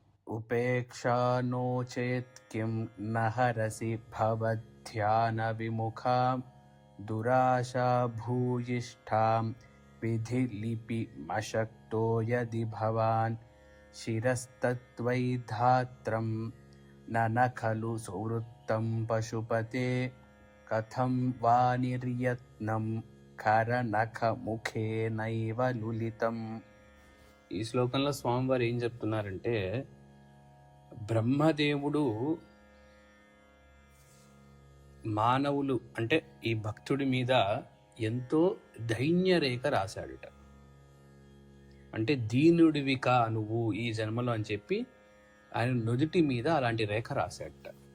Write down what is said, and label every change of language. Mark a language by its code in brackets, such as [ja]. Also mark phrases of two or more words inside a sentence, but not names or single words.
[sa] उपेक्षा नो चेत् किं न हरसि भवध्यानविमुखां दुराशा भूयिष्ठां विधिलिपिमशक्तो यदि भवान् शिरस्तत्त्वयि धात्रं न खलु सुवृत्तं पशुपते कथं वा निर्यत्नं खरनखमुखेनैव लुलितम्. [te] ఈ శ్లోకంలో స్వామివారు ఏం చెప్తున్నారంటే, బ్రహ్మదేవుడు మానవులు అంటే ఈ భక్తుడి మీద ఎంతో దైన్యరేఖ రాశాడుట. అంటే దీనుడివికా నువ్వు ఈ జన్మలో అని చెప్పి ఆయన నుదుటి మీద అలాంటి రేఖ రాశాడట.